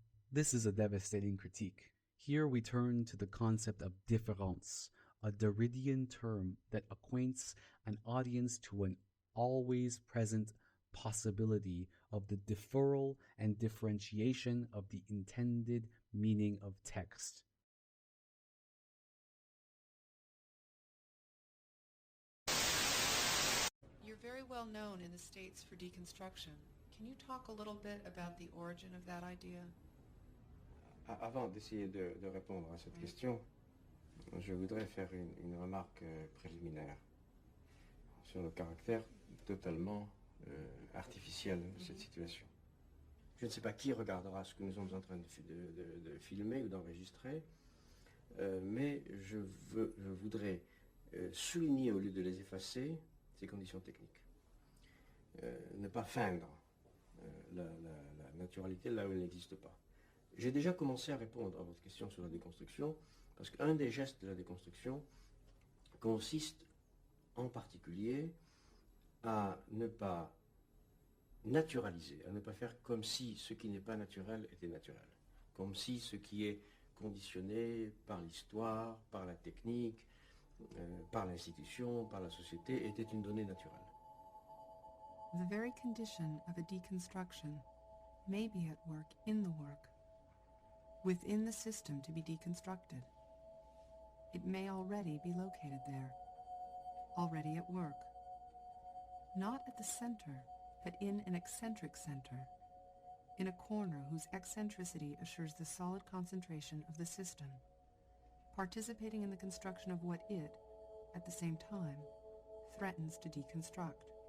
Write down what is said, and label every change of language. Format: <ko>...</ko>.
<en>This is a devastating critique. Here we turn to the concept of différance, a Derridian term that acquaints an audience to an always present possibility of the deferral and differentiation of the intended meaning of text. You're very well known in the States for deconstruction. Can you talk a little bit about the origin of that idea?</en> <fr>Avant d'essayer de répondre à cette question, je voudrais faire une remarque préliminaire sur le caractère totalement artificiel de cette situation. Je ne sais pas qui regardera ce que nous sommes en train de filmer ou d'enregistrer, mais je voudrais souligner, au lieu de les effacer, ces conditions techniques. Ne pas feindre la naturalité là où elle n'existe pas. J'ai déjà commencé à répondre à votre question sur la déconstruction Parce qu'un des gestes de la déconstruction consiste en particulier à ne pas naturaliser, à ne pas faire comme si ce qui n'est pas naturel était naturel, comme si ce qui est conditionné par l'histoire, par la technique, par l'institution, par la société, était une donnée naturelle.</fr> <en>The very condition of a deconstruction may be at work in the work, within the system to be deconstructed. It may already be located there, already at work. Not at the center, but in an eccentric center, in a corner whose eccentricity assures the solid concentration of the system, participating in the construction of what it, at the same time, threatens to deconstruct.</en>